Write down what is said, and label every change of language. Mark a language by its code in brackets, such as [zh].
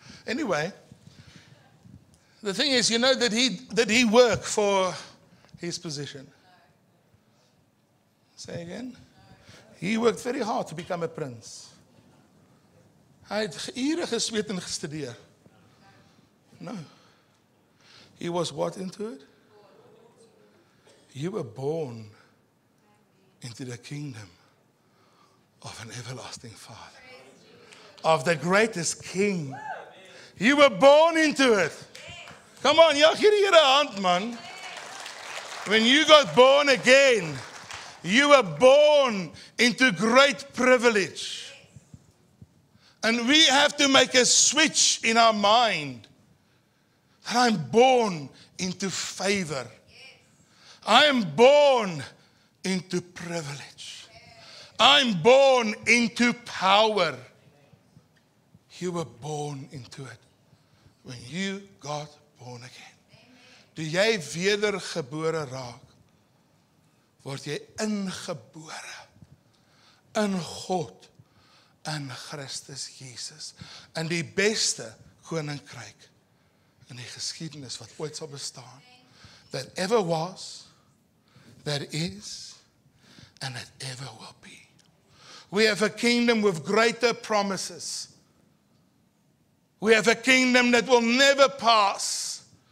[en] Anyway, the thing is, you know that he worked for his position. Say again. He worked very hard to become a prince. [af] Hy het ure gesweet en gestudeer. [en] No. He was what into it? You were born into the kingdom of an everlasting Father. Of the greatest King. You were born into it. Come on, ja, [af] gee die Here 'n hand, man. [en] When you got born again, you were born into great privilege. And we have to make a switch in our mind. That I'm born into favor. I am born into privilege. I'm born into power. You were born into it when you got born again. [af] Toe jy wedergebore raak, word jy ingebore in God, in Christus Jesus, in die beste koninkryk in die geskiedenis wat ooit sal bestaan. [en] That ever was, that is, and that ever will be. We have a kingdom with greater promises. We have a kingdom that will never pass.